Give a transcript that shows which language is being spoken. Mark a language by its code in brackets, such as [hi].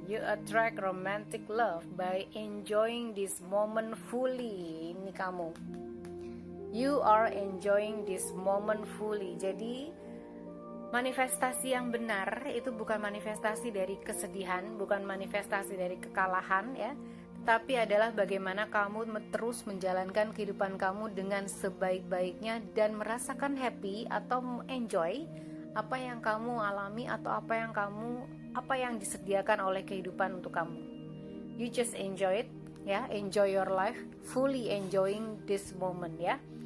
[en] You attract romantic love by enjoying this moment fully. [id] Ini kamu. [en] You are enjoying this moment fully. Jadi [id] Manifestasi yang benar itu bukan manifestasi dari kesedihan, bukan manifestasi dari kekalahan ya, tetapi adalah bagaimana kamu terus menjalankan kehidupan kamu dengan sebaik-baiknya dan merasakan happy atau enjoy apa yang kamu alami atau apa yang disediakan oleh kehidupan untuk kamu. [en] You just enjoy it ya, enjoy your life, fully enjoying this moment ya.